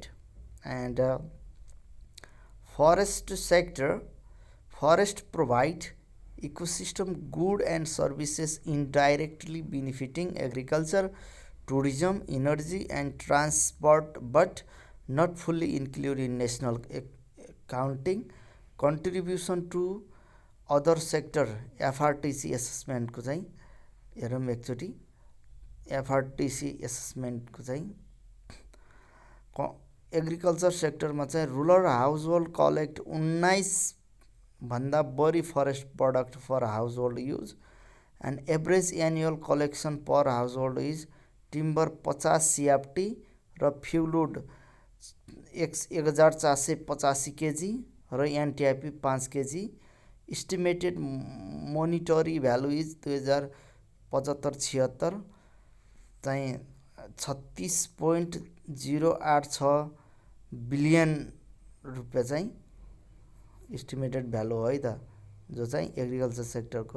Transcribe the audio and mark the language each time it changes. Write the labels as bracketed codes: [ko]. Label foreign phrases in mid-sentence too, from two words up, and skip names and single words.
[en] And forest sector, forest provide ecosystem good and services indirectly benefiting agriculture, tourism, energy and transport but not fully included in national accounting. Contribution to other sector FRTC assessment [ne] को चाहिँ हेरौँ एकचोटि। [en] FRTC assessment [ne] को चाहिँ [en] agriculture sector चाहिँ rural household collect 19 [ne] भन्दा बढी [en] forest product for household use and average annual collection per household is timber 50 CFT र fuelwood 1,485 kg र NTIP 5 kg. estimated monetary value is 2075-76 [ne] चाहिँ [en] 36.086 billion rupees [ne] चाहिँ [en] estimated value [ne] हो है त, जो चाहिँ [en] agriculture sector.